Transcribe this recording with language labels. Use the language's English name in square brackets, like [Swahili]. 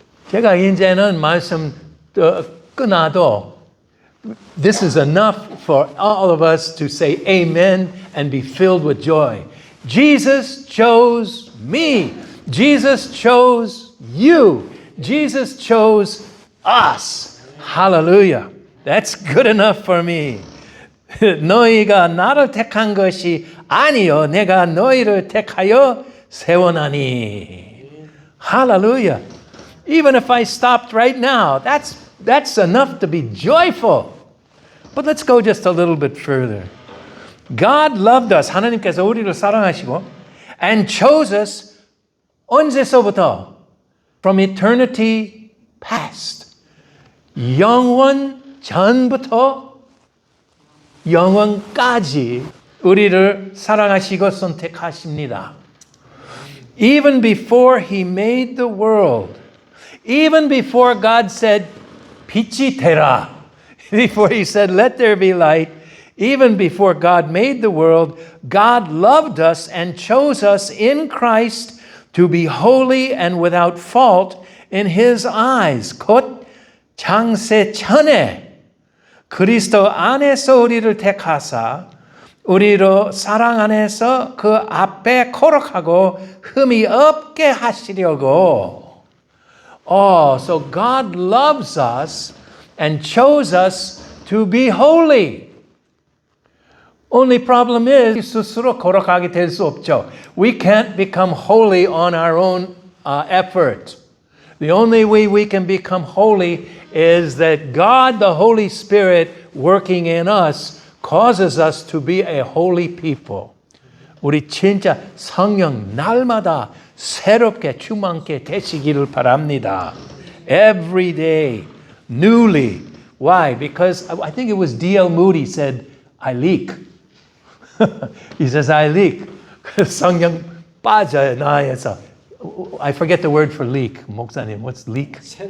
[Korean] 제가 이제는 말씀 끝나도 [English] this is enough for all of us to say amen and be filled with joy. Jesus chose me. Jesus chose you. Jesus chose us. Hallelujah. That's good enough for me. [Korean] 너희가 나를 택한 것이 아니요 내가 너희를 택하여 세워나니. [English] Hallelujah. Even if I stopped right now, that's enough to be joyful. But let's go just a little bit further. God loved us. [Korean] 하나님께서 우리를 사랑하시고 [English] and chose us [Korean] 언제서부터? [English] From eternity past. [Korean] 영원 전부터 영원까지 우리를 사랑하시고 선택하십니다. [English] Even before he made the world, even before God said, [Korean] 빛이 되라, [English] before he said, let there be light, even before God made the world, God loved us and chose us in Christ to be holy and without fault in his eyes. [Korean] 곧 창세 전에 그리스도 안에서 우리를 택하사 우리로 사랑 안에서 그 앞에 거룩하고 흠이 없게 하시려고. [English] Oh, so God loves us and chose us to be holy. Only problem is [Korean] 스스로 거룩하게 될 수 없죠. [English] We can't become holy on our own effort. The only way we can become holy is that God, the Holy Spirit, working in us, causes us to be a holy people. [Korean] 우리 진짜 성령 날마다 새롭게 충만케 되시기를 바랍니다. [English] Every day, newly. Why? Because I think it was D.L. Moody said, I leak. He says, I leak. [Korean] 성령 빠져요, 나에서. [English] I forget the word for leak. [Korean] 목사님, [English] what's leak?